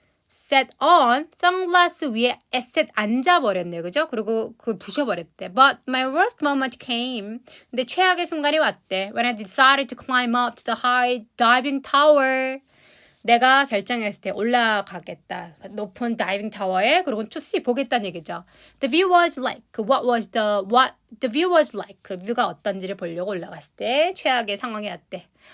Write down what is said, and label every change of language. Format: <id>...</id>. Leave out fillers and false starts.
<en>set on,</en> <ko>선글라스 위에 set 앉아버렸네요. 그죠? 그리고 그걸 부셔버렸대.</ko> <en>But my worst moment came.</en> <ko>근데 최악의 순간이 왔대.</ko> <en>When I decided to climb up to the high diving tower.</en> <ko>내가 결정했을 때 올라가겠다. 높은 다이빙 타워에 그리고</ko> <en>to see</en> <ko>보겠다는 얘기죠.</ko> <en>The view was like what the view was like</en> <ko>그 뷰가 어떤지를 보려고 올라갔을 때 최악의 상황이 왔대.</ko>